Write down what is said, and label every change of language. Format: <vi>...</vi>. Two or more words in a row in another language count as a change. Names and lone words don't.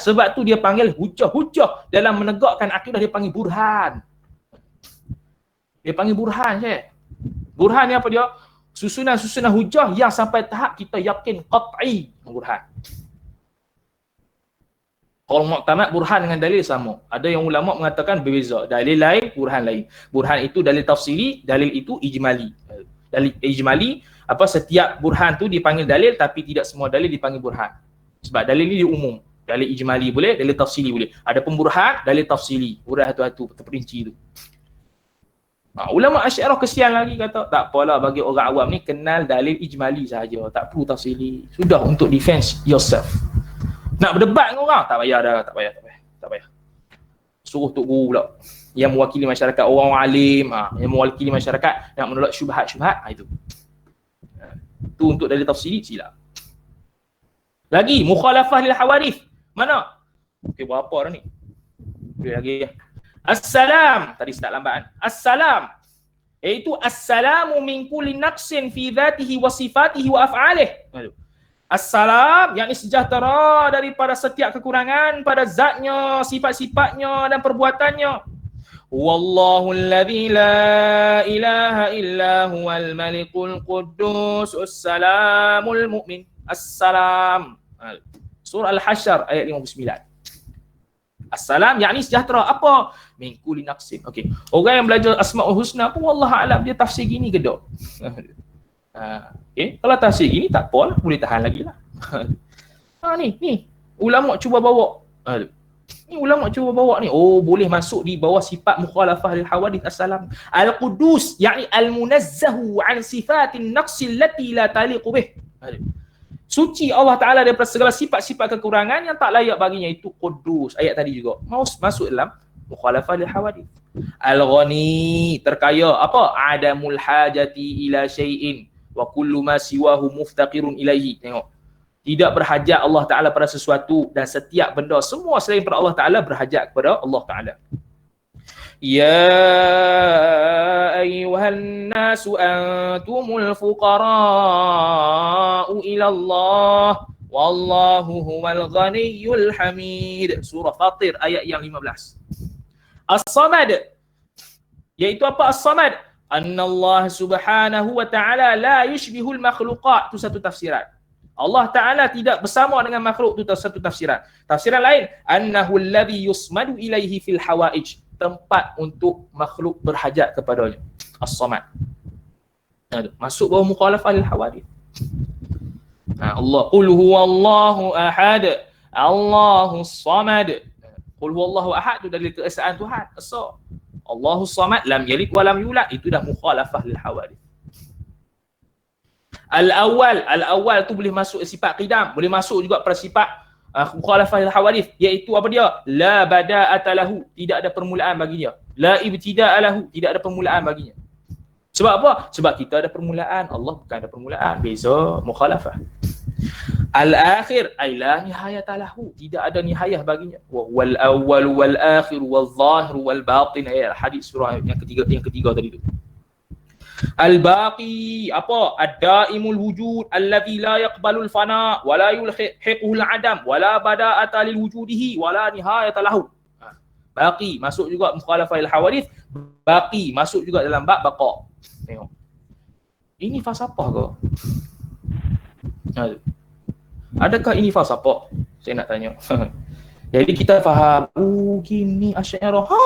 <ms>Sebab tu dia panggil hujah-hujah. Dalam menegakkan akidah dia panggil burhan. Dia panggil burhan je. Burhan ni apa dia? Susunan-susunan hujah yang sampai tahap kita yakin qat'i. Burhan. Kalau muqtamad burhan dengan dalil sama. Ada yang ulama mengatakan berbeza. Dalil lain, burhan lain. Burhan itu dalil tafsili, dalil itu ijmali. Dalil ijmali, setiap burhan tu dipanggil dalil, tapi tidak semua dalil dipanggil burhan. Sebab dalil ni dia umum. Dalil ijmali boleh, dalil tafsili boleh. Ada pemburhan, dalil tafsili. Burhan tu terperinci tu. Ulama Asy'ariyah kesian lagi kata, tak apalah bagi orang awam ni kenal dalil ijmali saja, tak perlu tafsili. Sudah untuk</ms> <en>defense yourself.</en> <ms>Nak berdebat dengan orang, tak payah dah, tak payah. Suruh tok guru pula yang mewakili masyarakat, orang alim, yang mewakili masyarakat nak menolak syubhat-syubhat, itu. Itu untuk dalil tafsili silap. Lagi</ms> <ar>مخالفة للحوادث.</ar> <ms>Mana? Okey, berapa dah ni? Boleh lagi ya. Assalam, tadi start lambat kan?</ms> <ar>Assalam, iaitu السلام من كل نقص في ذاته وصفاته وأفعاله. Assalam,</ar> <ms>yakni sejahtera daripada setiap kekurangan pada zatnya, sifat-sifatnya dan perbuatannya.</ms> <ar>والله الذي لا إله إلا هو الملك القدوس السلام المؤمن. Assalam.</ar> <ms>Surah Al-Hasyr ayat 59. Assalam yakni sejahtera. Apa?</ms> <ar>من كل نقص.</ar> <ms>Okey. Orang yang belajar Asmaul Husna pun</ms> <ar>والله أعلم</ar> <ms>dia tafsir gini ke tak? Okay. Kalau tafsir gini tak apa lah, boleh tahan lagi lah. Ni ulama cuba bawa. Ni ulama cuba bawa ni. Oh, boleh masuk di bawah sifat</ms> <ar>مخالفة للحوادث. السلام القدوس يعني المنزه عن صفة النقص التي لا تليق به.</ar> <ms>Suci Allah Ta'ala daripada segala sifat-sifat kekurangan yang tak layak baginya, itu Qudus. Ayat tadi juga masuk dalam</ms> <ar>مخالفة للحوادث.</ar> <ms>Al-Ghani, terkaya. Apa?</ms> <ar>عدم الحاجة إلى شيء وكل ما سواه مفتقر إليه.</ar> <ms>Tengok. Tidak berhajat Allah Ta'ala pada sesuatu, dan setiap benda, semua selain pada Allah Ta'ala berhajat kepada Allah Ta'ala.</ms> <ar>يا أيها الناس أنتم الفقراء إلى الله والله هو الغني الحميد.</ar> <ms>Surah Fatir ayat yang 15. As-Samad, iaitu apa As-Samad?</ms> <ar>أن الله سبحانه وتعالى لا يشبه المخلوقات.</ar> <ms>Itu satu tafsiran. Allah Ta'ala tidak bersama dengan makhluk, itu satu tafsiran. Tafsiran lain,</ms> <ar>أنه الذي يصمد إليه في الحوائج,</ar> <ms>tempat untuk makhluk berhajat kepadanya. As-Samad. Masuk bawah</ms> <ar>مخالفة للحوادث. الله، قل هو الله أحد، الله الصمد. قل هو الله أحد</ar> <ms>tu dalil keesaan Tuhan, Esa.</ms> <ar>الله الصمد، لم يلد ولم يولد,</ar> <ms>itu dah</ms> <ar>مخالفة للحوادث.</ar> <ms>Al-awwal tu boleh masuk sifat qidam, boleh masuk juga pada sifat</ms> <ar>مخالفة للحوادث,</ar> <ms>iaitu apa dia?</ms> <ar>لا بداءة له,</ar> <ms>tidak ada permulaan baginya.</ms> <ar>لا ابتداء له,</ar> <ms>tidak ada permulaan baginya. Sebab apa? Sebab kita ada permulaan, Allah bukan ada permulaan. Beza mukhalafah.</ms> <ar>الآخر أي لا نهاية له,</ar> <ms>tidak ada nihayah baginya.</ms> <ar>والأول والآخر والظاهر والباطن,</ar> <ms>ayat hadis surah yang ketiga tadi tu.</ms> <ar>Al-baqi, apa? الدائم الوجود الذي لا يقبل الفناء ولا يلحقه العدم ولا بداءة لوجوده ولا نهاية له.</ar> <ms>Baqi masuk juga</ms> <ar>مخالفة الحوادث,</ar> <ms>baqi masuk juga dalam bab baqa. Tengok. Ini falsafah ke? Adakah ini falsafah? Saya nak tanya. Jadi kita faham, gini Asy'ariyah.</ms>